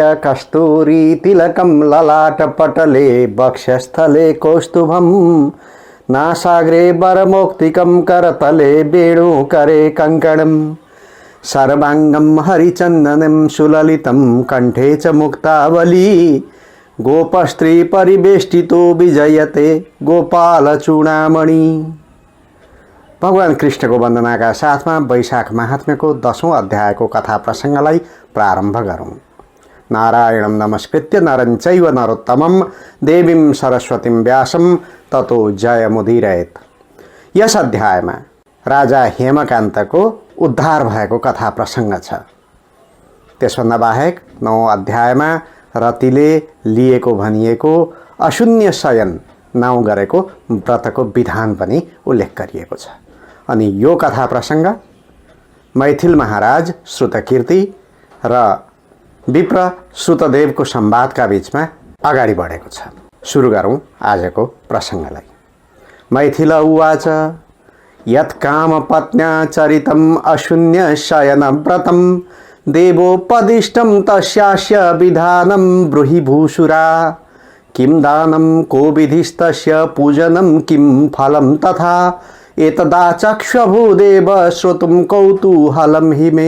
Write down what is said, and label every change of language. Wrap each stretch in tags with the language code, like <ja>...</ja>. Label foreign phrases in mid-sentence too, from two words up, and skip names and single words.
<sa>कस्तूरी तिलकं ललाटपटले वक्षस्थले कौस्तुभं नासाग्रे वरमौक्तिकं करतले वेणुकरे कङ्कणं सर्वाङ्गं हरिचन्दनं सुललितं कण्ठे च मुक्तावली गोपस्त्री परिवेष्टितो विजयते गोपालचूडामणि।</sa> <ne>भगवान कृष्णको वन्दनाका साथमा वैशाख महात्म्यको 10औं अध्यायको कथा प्रसङ्गलाई प्रारम्भ गरौँ।</ne> <sa>नारायणं नमस्कृत्य नरं चैव नरोत्तमं देवीं सरस्वतीं व्यासं ततो जयमुदीरयेत्।</sa> <ne>यस अध्यायमा राजा हेमकान्तको उद्धार भएको कथा प्रसङ्ग छ। त्यसभन्दा बाहेक 9औं अध्यायमा रतिले लिएको भनिएको अशून्य शयन नाउँ गरेको व्रतको विधान पनि उल्लेख गरिएको छ। अनि यो कथा प्रसङ्ग मैथिल महाराज श्रुतकीर्ति र विप्र श्रुतदेवको संवादका बीचमा अगाडि बढेको छ। सुरु गरौँ आजको प्रसङ्गलाई।</ne> <sa>मैथिल उवाच यत्कामपत्न्या चरितम् अशून्य शयन व्रतं देवोपदिष्टं तस्यास्य विधानं ब्रूहि भूषुरा। किं दानं को विधिस्तस्य पूजनं किं फलं तथा एतदाचक्ष्वभूदेव श्रोतुं कौतूहलं हि मे।</sa>